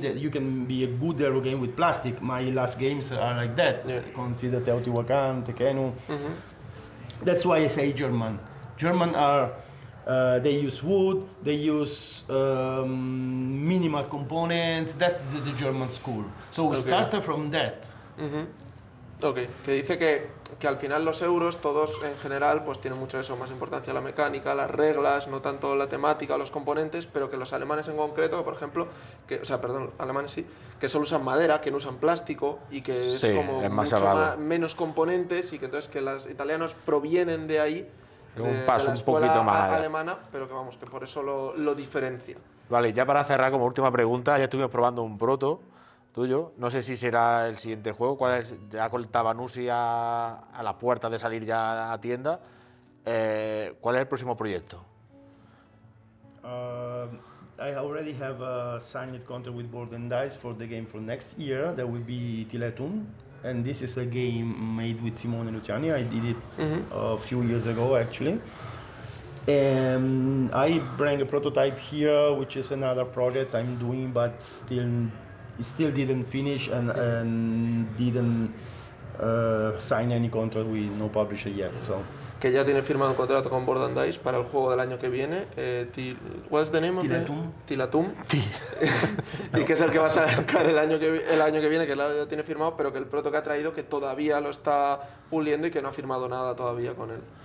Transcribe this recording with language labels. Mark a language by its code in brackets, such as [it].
[en] That you can be a good Euro game with plastic. My last games are like that. Yeah. Consider Teotihuacan, Tequenu. That's why I say German. German are. They use wood, they use minimal components, that's the German school. So we started from that. [es] Ok, que dice que al final los euros, todos en general, pues tienen mucho eso, más importancia la mecánica, las reglas, no tanto la temática o los componentes, pero que los alemanes en concreto, por ejemplo, alemanes sí, que solo usan madera, que no usan plástico y que es como menos componentes y que entonces que los italianos provienen de ahí. Un paso de la un poquito más alemana, pero que vamos, que por eso lo diferencia. Vale, ya para cerrar como última pregunta, ya estuvimos probando un proto tuyo, no sé si será el siguiente juego, ¿cuál es? Ya con el Tabanusi a la puerta de salir ya a tienda, ¿cuál es el próximo proyecto? [en] I already have a signed contract with Board and Dice for the game for next year, that will be Tiletum. And this is a game made with Simone Luciani. I did it a few years ago, actually. And I bring a prototype here, which is another project I'm doing, but still didn't finish and didn't sign any contract with no publisher yet. So. [es] Que ya tiene firmado un contrato con Board and Dice para el juego del año que viene. [en] What's the name of it? [es] Tilatum. Y que es el que va a sacar el año que viene, que ya tiene firmado, pero que el proto que ha traído que todavía lo está puliendo y que no ha firmado nada todavía con él.